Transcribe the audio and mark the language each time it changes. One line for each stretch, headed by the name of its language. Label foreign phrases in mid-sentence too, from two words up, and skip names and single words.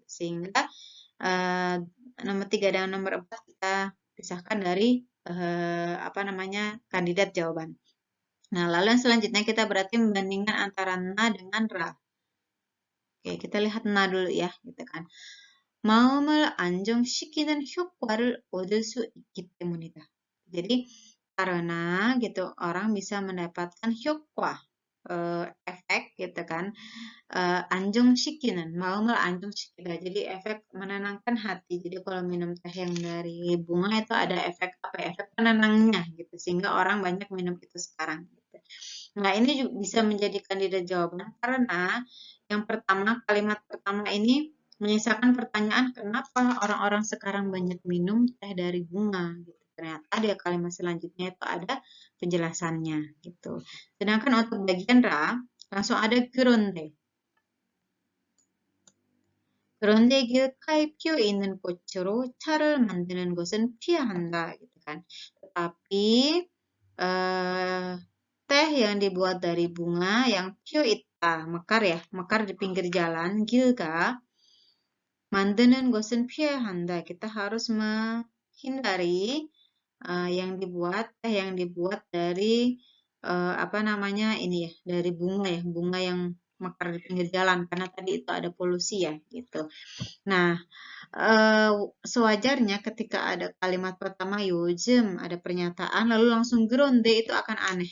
Indonesian: Sehingga nomor 3 dan nomor 4 kita pisahkan dari apa namanya kandidat jawaban. Nah, lalu yang selanjutnya kita berarti membandingkan antara na dengan ra. Oke, kita lihat na dulu ya, gitu kan.
Korean: 마음을 안정시키는 효과를 얻을 수 있기 때문이다.
Indonesian: Jadi karena gitu orang bisa mendapatkan 효과, efek gitu kan,
Korean: 안정시키는 마음을 안정시키다.
Indonesian: Jadi efek menenangkan hati. Jadi kalau minum teh yang dari bunga itu ada efek apa ya? Efek penenangnya gitu sehingga orang banyak minum itu sekarang. Gitu. Nah ini juga bisa menjadi kandidat jawaban karena yang pertama kalimat pertama ini menyisakan pertanyaan kenapa orang-orang sekarang banyak minum teh dari bunga gitu. Ternyata di kalimat selanjutnya itu ada penjelasannya gitu. Sedangkan untuk bagian ra langsung ada 그런데.
Korean: 그런데 길가에 피어 있는 꽃으로 차를 만드는 것은 피해야 한다
Indonesian: gitu kan. Tetapi teh yang dibuat dari bunga yang
Korean: 피어 있다,
Indonesian: mekar ya, mekar di pinggir jalan,
Korean: 길가 만드는 것은 피해야 한다.
Indonesian: Kita harus menghindari teh yang dibuat dari apa namanya ini ya, dari bunga ya, bunga yang mekar di pinggir jalan karena tadi itu ada polusi ya gitu. Nah, sewajarnya ketika ada kalimat pertama 요즘 ada pernyataan lalu langsung geronde itu akan aneh.